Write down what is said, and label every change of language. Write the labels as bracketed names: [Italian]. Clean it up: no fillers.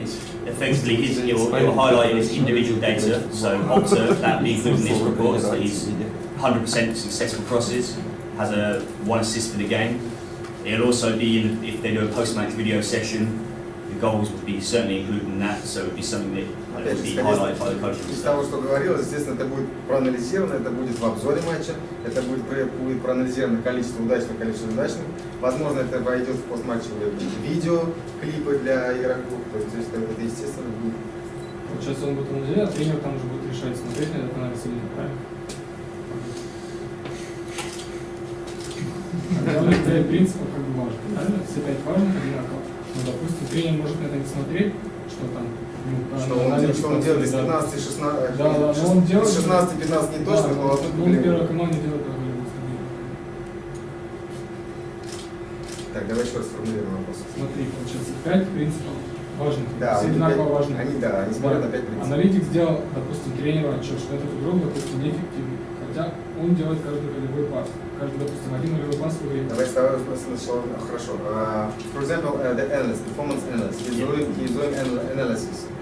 [English] It's effectively it will highlight his individual data. So Opta, that being included in this report, is that he's 100% successful crosses, has a 1 assist for the game. It'll also be if they do a post-match video session, the goals would be certainly included in that. So it would be something that would be highlighted by the coaches. [Russian] Из того, что говорилось, естественно, это будет проанализировано, это будет в обзоре матча, это будет проанализировано количество удачных, количество неудачных. Возможно, это войдет в постматчевые видео, клипы для игроков, то есть это естественно будет. Получается, он будет анализировать, а тренер там уже будет решать, смотреть на этот анализ или нет, правильно? Главный принцип как бы важен, правильно? Все 5 важных одинаково. Но, допустим, тренер может на это не смотреть, что там. Что он делает из 15 и 16, да, но он делает, 16-15 не точно, да, но он в первой команде делает как голевую стабильность. Так, давай еще раз сформулируем вопрос. Смотри, получается 5 принципов важных, Да, все одинаково важны. Они смотрят на 5 принципов. Аналитик сделал, допустим, тренеру отчет, что этот игрок, допустим, неэффективный, хотя он делает каждый голевой пас. Каждый, допустим, один голевой пас в игре. Давай с тобой сначала, хорошо. [English] For example, the analyst, performance analyst, he's doing analysis.